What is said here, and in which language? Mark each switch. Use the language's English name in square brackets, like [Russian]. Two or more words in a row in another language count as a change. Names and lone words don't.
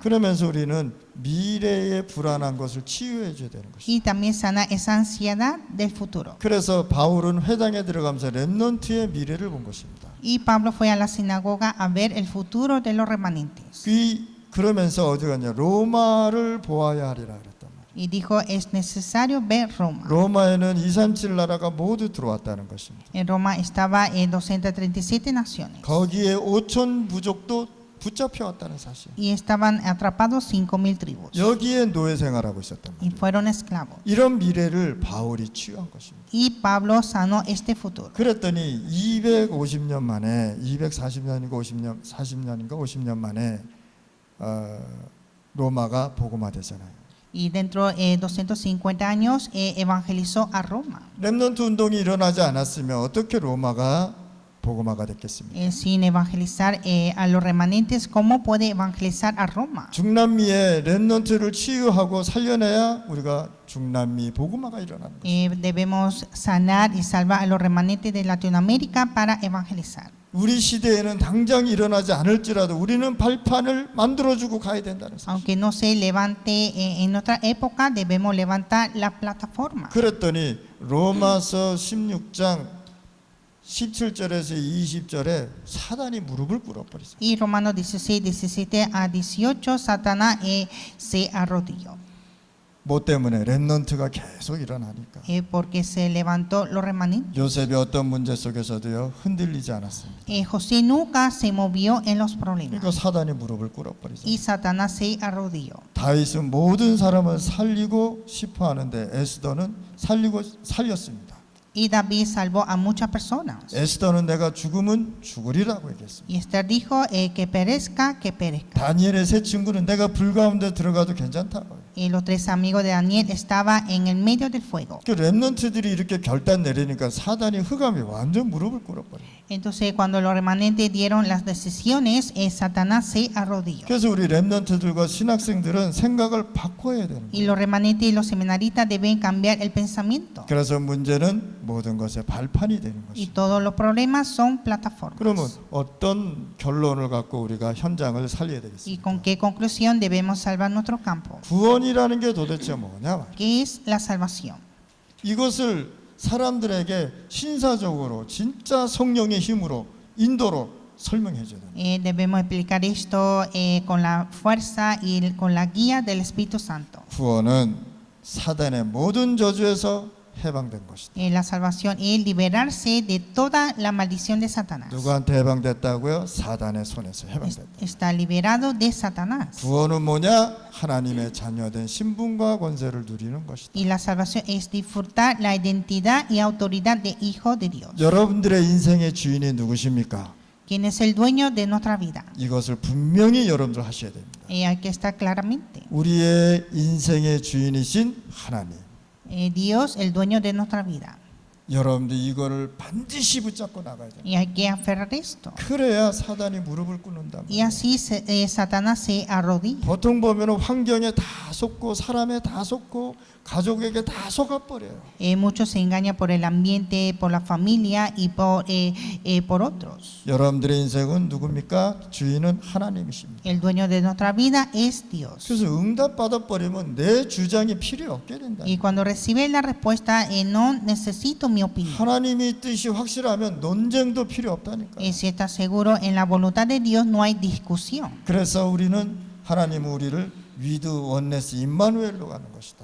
[Korean] 그러면서 우리는 미래의 불안한 것을 치유해 줘야 되는 것이죠. [Spanish] Y también sana esa ansiedad del futuro. [Korean] 그래서 바울은 회당에 들어가면서 렘넌트의 미래를 본 것입니다. [Spanish] Y Pablo fue a la sinagoga a ver el futuro de los remanentes. [Korean] 그러면서 어디 갔냐? 로마를 보아야 하리라 그랬단 말이에요. [Spanish] Y dijo, es necesario ver Roma. [Korean] 로마에는 237 나라가 모두 들어왔다는 것입니다. [Spanish] En Roma estaba 237 naciones. [Korean] 거기에 5천 부족도 붙잡혀 왔다는 사실. [Spanish] Y estaban atrapados 5,000 tribus. [Korean] 여기에 노예 생활하고 있었단 [Spanish] Y [Korean] 말이에요. [Spanish] fueron esclavos. [Korean] 이런 미래를 바울이 치유한 것입니다. [Spanish] Y Pablo sanó este futuro. [Korean] 그랬더니 250년 만에 240년인가 50년 40년인가 50년 만에 로마가 복음화되잖아요. [Spanish] Y dentro de 250 años evangelizó a Roma. [Korean] 렘넌트 운동이 일어나지 않았으면 어떻게 로마가 복음화가 됐겠습니까? [Spanish] Sin evangelizar a los remanentes, ¿cómo puede evangelizar a Roma? [Korean] 중남미의 렘넌트를 치유하고 살려내야 우리가 중남미 복음화가 일어나는 거예요. [Spanish] Debemos sanar y salvar a los remanentes de Latinoamérica para evangelizar. [Korean] 우리 시대에는 당장 일어나지 않을지라도 우리는 발판을 만들어주고 가야 된다는 사실. [Spanish] Aunque no se levante en otra época, debemos levantar la plataforma. [Korean] 그랬더니 로마서 16장 17절에서 20절에 사단이 무릎을 꿇어버렸어요. [Spanish] Y Romanos 16, 17 a 18, Satanás se arrodilló. [Korean] 뭐 때문에? 렘넌트가 계속 일어나니까. [Spanish] Porque se levantó los remanentes. [Korean] 요셉이 어떤 문제 속에서도요 흔들리지 않았습니다. [Spanish] José nunca se movió en los problemas. [Korean] 그러니까 사단이 무릎을 꿇어버리죠. [Spanish] Y Satanás se arrodilló. [Korean] 다윗은 모든 사람을 살리고 싶어 하는데 에스더는 살렸습니다. [Spanish] Y David salvó a muchas personas. [Korean] 에스더는 내가 죽으면 죽으리라고 얘기했습니다. [Spanish] Y Esther dijo que perezca, que perezca. [Korean] 다니엘의 세 친구는 내가 불 가운데 들어가도 괜찮다고. [Spanish] Y los tres amigos de Daniel estaban en el medio del fuego. [Korean] 그 렘넌트들이 이렇게 결단 내리니까 사단이 흑암이 완전 무릎을 꿇어버려요. [Spanish] Entonces cuando los remanentes dieron las decisiones, Satanás se arrodilló. [Korean] 그래서 우리 렘넌트들과 신학생들은 생각을 바꿔야 되는 [Spanish] Y [Korean] 거예요. [Spanish] los remanentes y los seminaristas deben cambiar el pensamiento. [Korean] 그래서 문제는 모든 것의 발판이 되는 [Spanish] Y [Korean] 것이죠. [Spanish] todos los problemas son plataformas. [Korean] 그러면 어떤 결론을 갖고 우리가 현장을 살려야 [Spanish] ¿Y [Korean] 되겠습니까? [Spanish] con qué conclusión debemos salvar nuestro campo? [Korean] 구원이라는 게 도대체 뭐냐 말이에요. [Spanish] ¿Qué es la salvación? [Korean] 이것을 사람들에게 신사적으로 진짜 성령의 힘으로 인도로 설명해 줘야 돼요. [Spanish] Debemos explicar esto con la fuerza y con la guía del Espíritu Santo. [Korean] 구원은 사단의 모든 저주에서 해방된 것이다. [Spanish] La salvación es liberarse de toda la maldición de Satanás. [Korean] 누구한테 해방됐다고요? 사단의 손에서 해방됐다. [Spanish] Está liberado de Satanás. [Korean] 구원은 뭐냐? 하나님의 자녀된 신분과 권세를 누리는 것이다. [Spanish] Y la salvación es disfrutar la identidad y autoridad de hijo de Dios. [Korean] 여러분들의 인생의 주인이 누구십니까? [Spanish] ¿Quién es el dueño de nuestra vida? [Korean] 이것을 분명히 여러분들 하셔야 됩니다. [Spanish] Hay que estar claramente. [Korean] 우리의 인생의 주인이신 하나님. [Spanish] Dios, el dueño de nuestra vida. [Korean] 여러분들 이거를 반드시 붙잡고 나가야 돼요. [Spanish] Y hay que aferrar esto. [Korean] 그래야 사단이 무릎을 꿇는다. [Spanish] Y así Satanás se arrodilla. [Korean] 보통 보면 환경에 다 속고 사람에 다 속고 가족에게 다 속아버려요. [Spanish] Muchos se engañan por el ambiente, por la familia y por otros. [Korean] 여러분들의 인생은 누굽니까? 주인은 하나님이십니다. [Spanish] El dueño de nuestra vida es Dios. [Korean] 그래서 응답 받아버리면 내 주장이 필요 없게 된다. [Spanish] Y cuando recibe la respuesta, no necesito mi opinión. [Korean] 하나님의 뜻이 확실하면 논쟁도 필요 없다니까. [Spanish] Si estás seguro en la voluntad de Dios, no hay discusión. [Korean] 그래서 우리는 하나님은 우리를 [English] with oneness [Korean] 임마누엘로 가는 것이다.